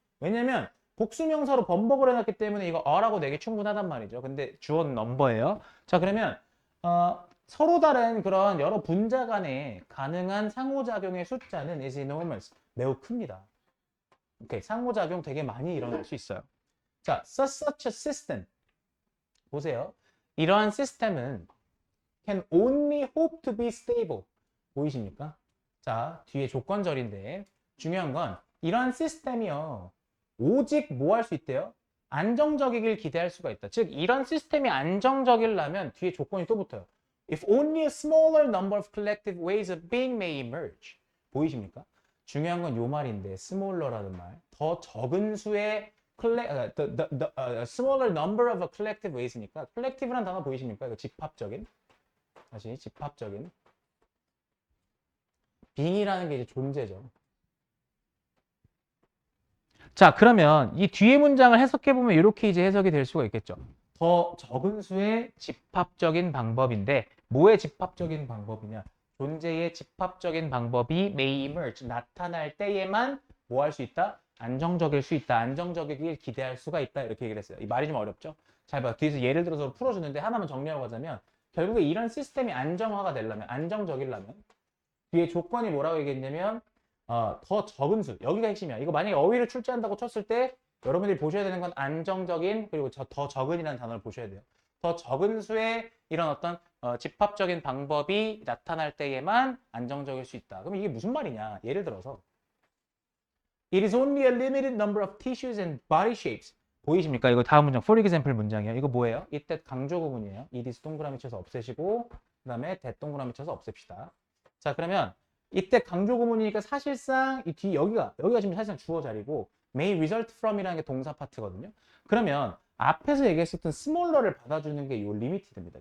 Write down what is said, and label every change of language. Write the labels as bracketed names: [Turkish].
[Korean] 왜냐면 복수명사로 번복을 해놨기 때문에 이거 어라고 내기 충분하단 말이죠. 근데 주어는 넘버예요. 자, 그러면 서로 다른 그런 여러 분자 간에 가능한 상호작용의 숫자는 [English] is enormous. [Korean] 매우 큽니다. 오케이, 상호작용 되게 많이 일어날 수 있어요. 자, [English] such a system. [Korean] 보세요. 이러한 시스템은 [English] can only hope to be stable. [Korean] 보이십니까? 자, 뒤에 조건절인데 중요한 건 이러한 시스템이요. 오직 뭐 할 수 있대요? 안정적이길 기대할 수가 있다. 즉 이런 시스템이 안정적이려면 뒤에 조건이 또 붙어요. [English] If only a smaller number of collective ways of being may emerge. [Korean] 보이십니까? 중요한 건 요 말인데 smaller라는 말. 더 적은 수의 [English] smaller number of a collective ways [Korean] 니까 collective라는 단어 보이십니까? 이거 집합적인. 다시 집합적인. being이라는 게 이제 존재죠. 자, 그러면 이 뒤에 문장을 해석해 보면 이렇게 이제 해석이 될 수가 있겠죠. 더 적은 수의 집합적인 방법인데 뭐의 집합적인 방법이냐? 존재의 집합적인 방법이 [English] may emerge, [Korean] 나타날 때에만 뭐 할 수 있다? 안정적일 수 있다. 안정적이길 기대할 수가 있다. 이렇게 얘기를 했어요. 이 말이 좀 어렵죠? 잘 봐. 뒤에서 예를 들어서 풀어주는데 하나만 정리하고 가자면 결국에 이런 시스템이 안정화가 되려면, 안정적이려면 뒤에 조건이 뭐라고 얘기했냐면 더 적은 수. 여기가 핵심이야. 이거 만약에 어휘를 출제한다고 쳤을 때 여러분들이 보셔야 되는 건 안정적인 그리고 더 적은이라는 단어를 보셔야 돼요. 더 적은 수의 이런 어떤 집합적인 방법이 나타날 때에만 안정적일 수 있다. 그럼 이게 무슨 말이냐? [English] 예를 들어서 It is only a limited number of tissues and body shapes. [Korean] 보이십니까? 이거 다음 문장, for example 문장이에요. 이거 뭐예요? 이때 강조 구문이에요. it is 동그라미 쳐서 없애시고 그 다음에 that 동그라미 쳐서 없앱시다. 자, 그러면 이때 강조 구문이니까 사실상 이 뒤 여기가 지금 사실상 주어 자리고 [English] may result from [Korean] 이라는 게 동사 파트거든요. 그러면 앞에서 얘기했었던 smaller를 받아주는 게 이 limited입니다.